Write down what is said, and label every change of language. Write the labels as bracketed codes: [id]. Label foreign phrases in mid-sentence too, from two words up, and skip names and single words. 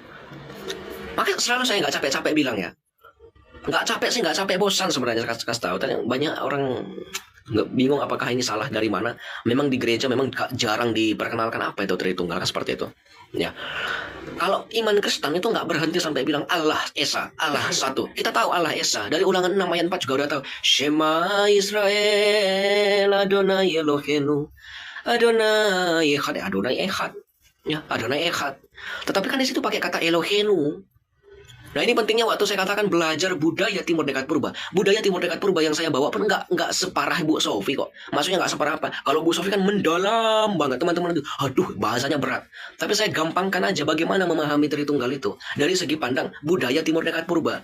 [id] Makanya selalu saya nggak capek-capek bilang ya. Nggak capek bosan sebenarnya kasih tahu. Dan banyak orang nggak bingung apakah ini salah dari mana. Memang di gereja memang jarang diperkenalkan apa itu Tritunggal, kan seperti itu. Ya. Kalau iman Kristen itu nggak berhenti sampai bilang Allah Esa, Allah satu. Kita tahu Allah Esa. Dari Ulangan 6 ayat 4 juga udah tahu. [he] שמע ישראל אדני אלהינו אדני אחד, אדני אחד. Ya, אדני אחד. [id] Tetapi kan di situ pakai kata Eloheinu. Nah ini pentingnya waktu saya katakan belajar budaya Timur Dekat Purba. Budaya Timur Dekat Purba yang saya bawa pun nggak separah Bu Sofi kok. Maksudnya nggak separah apa. Kalau Bu Sofi kan mendalam banget teman-teman itu. Aduh bahasanya berat. Tapi saya gampangkan aja bagaimana memahami Tritunggal itu. Dari segi pandang budaya Timur Dekat Purba.